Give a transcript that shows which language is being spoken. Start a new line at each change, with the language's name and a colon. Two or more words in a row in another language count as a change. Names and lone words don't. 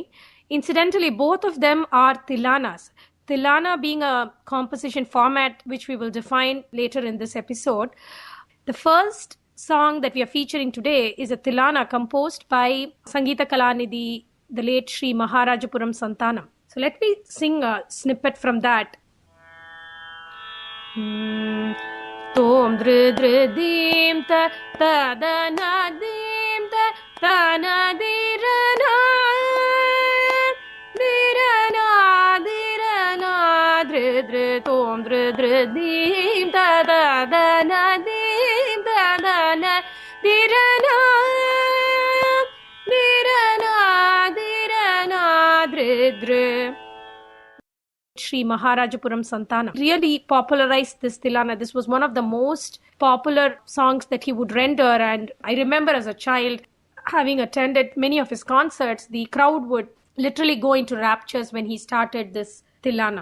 English: Incidentally, both of them are tilanas. Tilana being a composition format which we will define later in this episode. The first song that we are featuring today is a tilana composed by Sangeeta Kalanidhi, the late Sri Maharajapuram Santanam. So let me sing a snippet from that. Tom dri dri dim ta ta da na dim ta ta na di ra na di ra na di ra na dri dri tom dri dri dim ta ta da na dim ta da na di ra na di ra na di ra na dri dri. Sri Maharajapuram Santanam really popularized this tilana. This was one of the most popular songs that he would render, and I remember as a child having attended many of his concerts, the crowd would literally go into raptures when he started this tilana.